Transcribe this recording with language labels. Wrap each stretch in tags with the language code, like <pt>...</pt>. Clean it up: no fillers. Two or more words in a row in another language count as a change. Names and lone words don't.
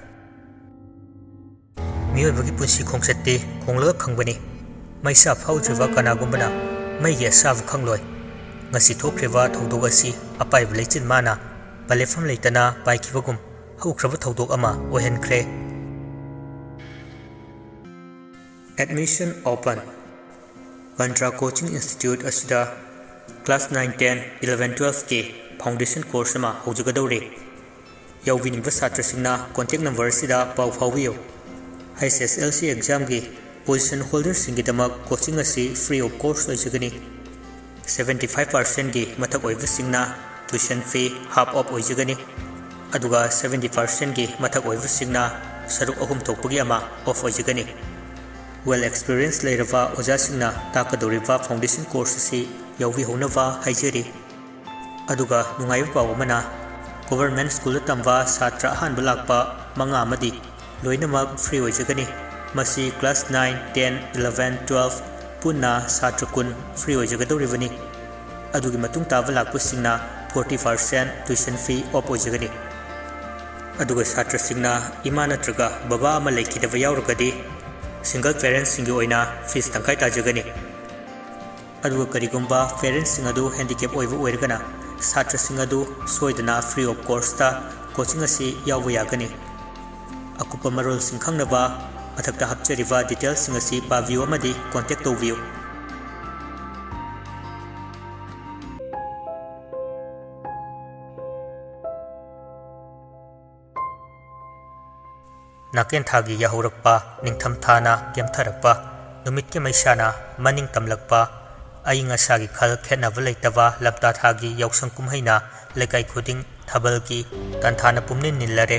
<mni>miyoibagi punsi khongsatte khonglaga khangbani maisa phaujuwa kanagumbana maigi asabu khangloi ngasi thokhreba thawdok asi apaiba leichin mana balefam leitana paikibagum haukraba thawdok ama ohenkhre.</mni> <en>Admission open.</en> <mni>Gantra Coaching Institute asida class 9, 10, 11, 12 ke</mni> <en>foundation course</en> <mni>ama haujagadawre. Yawiningba satrasingna</mni> <en>contact number</en> <mni>sida pau phawbiyo.</mni> <en>HSLC exam</en> <mni>gi position holder singidamak coaching asi</mni> <en>free of course</en> <mni>oijagani. 75% gi mathak oibasingna</mni> <en>tuition fee half off</en> <mni>oijagani. Aduga 70% gi mathak oibasingna saruk ahum thokpagi ama off oijagani.</mni> <en>Well experienced</en> <mni>leirava ojasingna takadoriva</mni> <en>foundation course</en> <mni>asi yawbi honava haijari. Aduga nungaiba paw amana</mni> <en>government school</en> <mni>tamba satra ahanba lakpa manga amadi loinamak free oijagani. Masi class 9, 10, 11, 12 punna satra kun free oijagadoribani. Adugi matung taba lakpasingna 40%</mni> <en>tuition fee off</en> <mni>oijagani. Aduga satra singna ima natraga baba ama leikidaba yauragadi</mni> <en>single parents</en> <mni>singi oina fees tangkai tajagani. Aduga karigumba parents singadu handicap oiva oiragana satra singadu soidana</mni> <en>free of course</en> <mni>ta coaching asi yawba yagani. Akupa marol singkhangnaba mathakta hapchariba details singasi paviyo amadi contact tawbiyo. Naken thagi yahurakpa ningtham thana kemtharakpa numit ke maisana maning tamlakpa ainga sagi khal khenaba leitaba lapta thagi yausang kumhaina lekai khuding thabal ki tanthana pumnin nillare.</mni>